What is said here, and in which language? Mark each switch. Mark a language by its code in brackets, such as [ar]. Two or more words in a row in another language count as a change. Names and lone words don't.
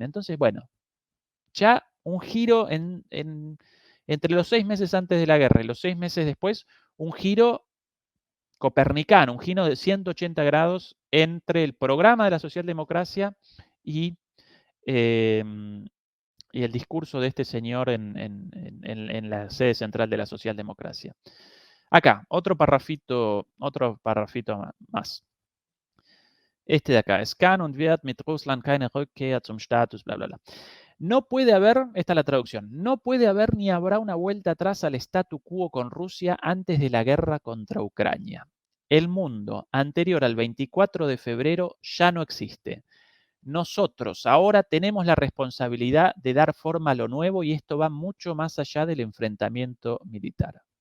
[es] Entonces, bueno, ya un giro entre los 6 meses antes de la guerra y los 6 meses después, un giro copernicano, un giro de 180 grados entre el programa de la socialdemocracia y el discurso de este señor en la sede central de la socialdemocracia. Acá, otro parrafito más. Este de acá, [de] Scan und wird mit Russland keine Rückkehr zum Status, bla, bla, bla. [es] No puede haber, esta es la traducción, no puede haber ni habrá una vuelta atrás al statu quo con Rusia antes de la guerra contra Ucrania. El mundo anterior al 24 de febrero ya no existe. Nosotros ahora tenemos la responsabilidad de dar forma a lo nuevo y esto va mucho más allá del enfrentamiento militar.